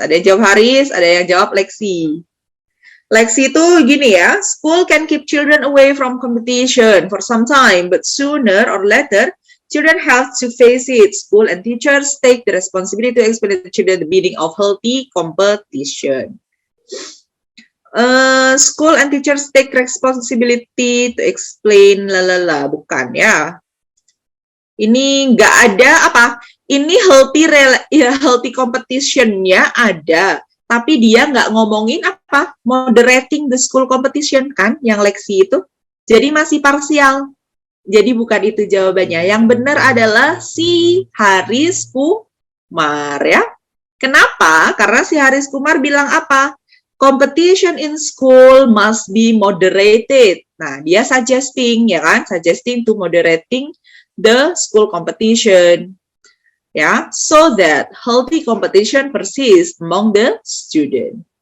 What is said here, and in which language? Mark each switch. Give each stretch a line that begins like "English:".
Indonesian: Ada yang jawab Haris, ada yang jawab Lexi. Lexi itu gini ya,
English: school can keep children away from competition for some time, but sooner or later, children have to face it. School and teachers take the responsibility to explain to children the meaning of healthy competition. School and teachers take responsibility to explain
Indonesian: bukan ya. Ini nggak ada apa? Ini healthy competition-nya ada, tapi dia nggak ngomongin apa?
English: Moderating the school competition
Indonesian: kan, yang Lexi itu. Jadi masih parsial. Jadi bukan itu jawabannya. Yang benar adalah si Haris Kumar ya. Kenapa? Karena si Haris Kumar bilang apa?
English: Competition in school must be moderated.
Indonesian: Nah, dia suggesting ya kan,
English: suggesting to moderating the school competition. Ya, so that healthy competition persists among the student.